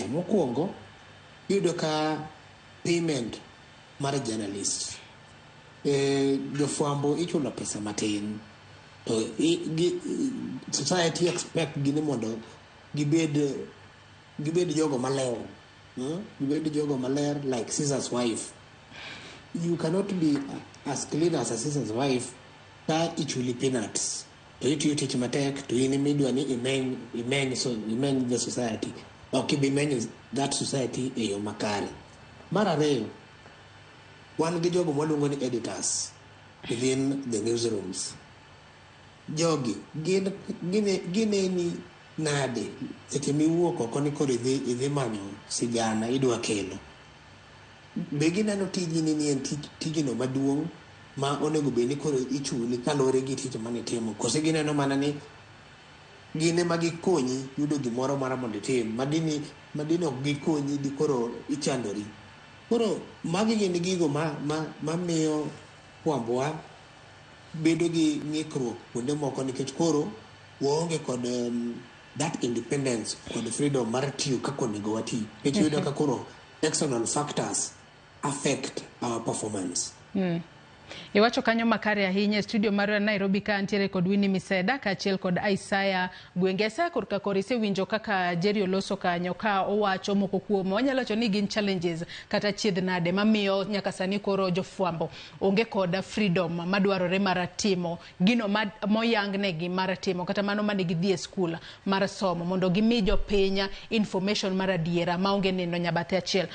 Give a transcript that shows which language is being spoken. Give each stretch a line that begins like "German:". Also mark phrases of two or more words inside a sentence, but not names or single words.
Luo (Kenya and Tanzania): Mokwongo yudo ka payment mar journalist, jofwambo ichulo pesa matin, to
English: society expect
Luo (Kenya and Tanzania): gini mondo gibed jogo maler, gibed jogo maler
English: like Caesar's wife. You cannot be as clean as a Caesar's wife
Luo (Kenya and Tanzania): ka ichuli
English: peanuts.
Luo (Kenya and Tanzania): To itiyo tich matek to in midwa ni imeny
English: the society.
Luo (Kenya and Tanzania): Ok ibi menyo
English: that society
Luo (Kenya and Tanzania): e yo makare. Mar ariyo, wan gi jogo mwaluongo ni editors
English: within the newsrooms.
Luo (Kenya and Tanzania): Jogi gine ni nade seche miwuok oko ni koro idhi manyo sigana idwa kelo. Be gineno tijni ni en tijno maduong' ma onego bed ni koro ichuli kalore gi tich manitimo, kose gineno mana ni gine ma gikonyi yudo gimoro mara mondo itim madini ok gikonyi di koro ichandori. Koro magi gin gigo mamiyo fwambowa bedo gi ng'ikruok kuonde moko, nikech koro waonge kod
English: that independence
Luo (Kenya and Tanzania): kod freedom mar tiyo kaka onego wati, nikech yudo ka koro
English: external factors affect our performance.
Luo (Kenya and Tanzania): Iwacho kanyo makare ahinya. Studio mar Nairobi ka antiere kod Winnie Miseda kaachiel kod Isaiah Gwengesa. Korka kor isewinjo kaka Jerry Oloso kanyo ka owacho moko kuom wanyalo wacho ni gin challenges kata chiedh nade mamiyo nyaka sani koro jofwambo onge kod freedom madwarore mar timo gino moyang negi mar timo kata mano mane gidhi e skul mar somo mondo gimi jopiny information mar adiera maonge nindo nyabathe achiel.